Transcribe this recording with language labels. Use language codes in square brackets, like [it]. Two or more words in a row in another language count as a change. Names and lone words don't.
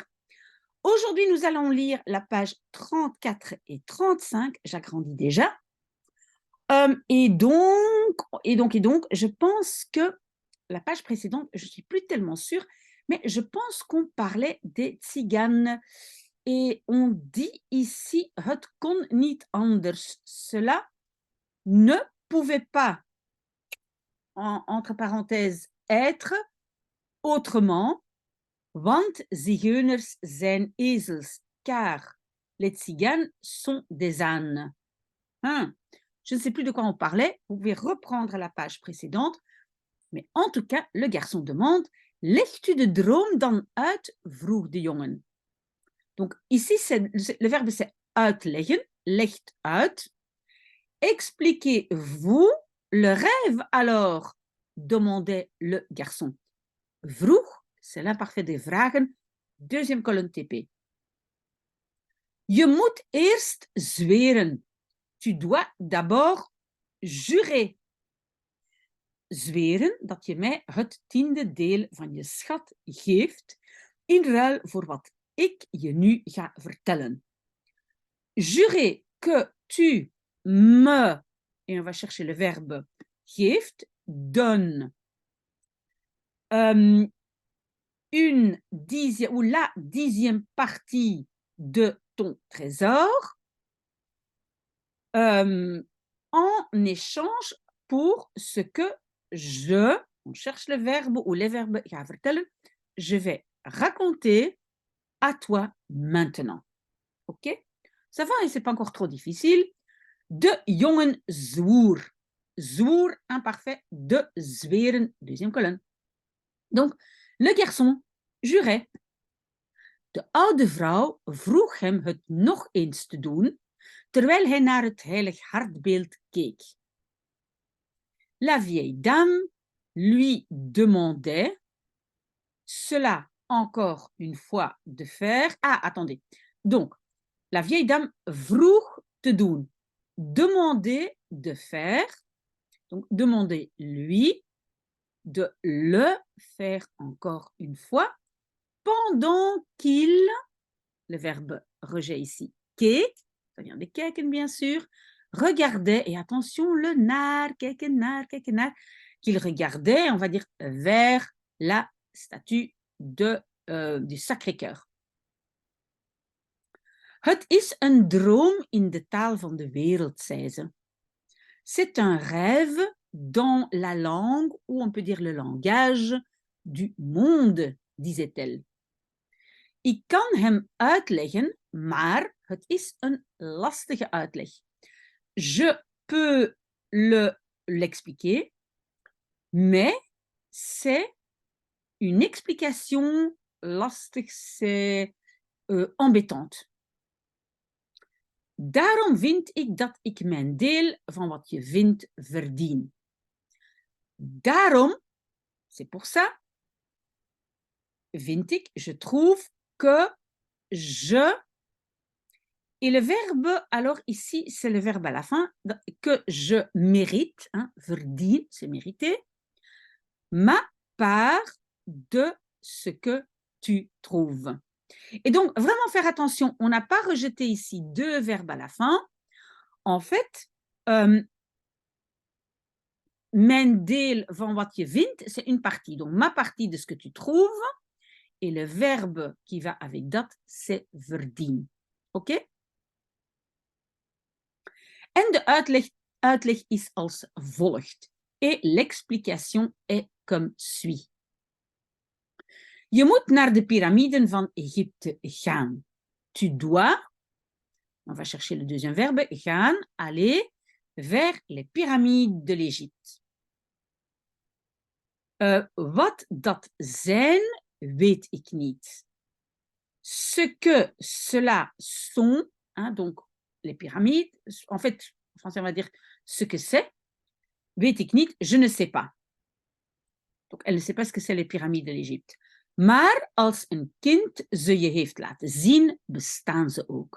[fr] Aujourd'hui, nous allons lire la page 34 et 35, j'agrandis déjà. Et donc, je pense que la page précédente, je ne suis plus tellement sûre, mais je pense qu'on parlait des tziganes. Et on dit ici, [nl] het kon niet anders. [fr] Cela ne pouvait pas, entre parenthèses, être autrement, [nl] want zigeuners zijn ezels, [fr] car les tziganes sont des ânes. Hein? Je ne sais plus de quoi on parlait, vous pouvez reprendre la page précédente, mais en tout cas, le garçon demande « [nl] Legt u de droom dan uit? » vroeg de jongen. [fr] Donc ici, le verbe c'est uitleggen, [nl] legt uit. [fr] Expliquez-vous le rêve alors? Demandait le garçon. Vroeg, c'est l'imparfait des vragen, deuxième colonne TP. [nl] Je moet eerst zweren. [fr] Tu dois d'abord jurer. [nl] Zweren dat je mij het 10e deel van je schat geeft in ruil voor wat ik je nu ga vertellen. [fr] Jurer que tu me, et on va chercher le verbe geeft, donne une dixième ou la 10e partie de ton trésor en échange pour ce que on cherche le verbe ou les verbes [nl] ga vertellen, [fr] je vais raconter à toi maintenant. Ok? Ça va et c'est pas encore trop difficile. [nl] De jongen zwoer. Zwoer, imparfait, de zweren, [fr] deuxième colonne. Donc, le garçon jurait. [nl] De oude vrouw vroeg hem het nog eens te doen, terwijl hij naar het heilig hartbeeld keek. [fr] La vieille dame lui demandait cela encore une fois de faire. Ah, attendez. Donc, la vieille dame [nl] vroeg te doen. [fr] Demander de faire. Donc, demander lui de le faire encore une fois pendant qu'il, le verbe rejet ici, keek, ça vient de kijken bien sûr, regardait, et attention, le naar, [nl] kijken naar, [fr] qu'il regardait, on va dire, vers la statue du Sacré-Cœur. [nl] Het is een droom in de taal van de wereld, zei ze. [fr] C'est un rêve dans la langue, ou on peut dire le langage, du monde, disait-elle. [nl] Ik kan hem uitleggen, maar het is een lastige uitleg. [fr] Je peux l'expliquer, mais c'est une explication lastig, c'est embêtante. [nl] Daarom vind ik dat ik mijn deel van wat je vindt verdien. Daarom, [fr] c'est pour ça, [nl] vind ik, [fr] je trouve que je. Et le verbe, alors ici, c'est le verbe à la fin, que je mérite, hein, verdien, c'est mériter, ma part de ce que tu trouves. Et donc, vraiment faire attention, on n'a pas rejeté ici deux verbes à la fin. En fait, [nl] mijn deel van wat je vindt, [fr] c'est une partie. Donc, ma partie de ce que tu trouves. Et le verbe qui va avec dat, c'est verdien. OK? [nl] En de uitleg is als volgt. [fr] Et l'explication est comme suit. [nl] Je moet naar de piramiden van Egypte gaan. [fr] Tu dois, on va chercher le deuxième verbe, gaan, aller vers les pyramides de l'Égypte. [nl] Wat dat zijn, weet ik niet. [fr] Ce que cela sont, hein, donc les pyramides, en fait, en français on va dire ce que c'est, [nl] weet ik niet, [fr] je ne sais pas. Donc, elle ne sait pas ce que c'est les pyramides de l'Égypte. [nl] Maar als een kind ze je heeft laten zien, bestaan ze ook.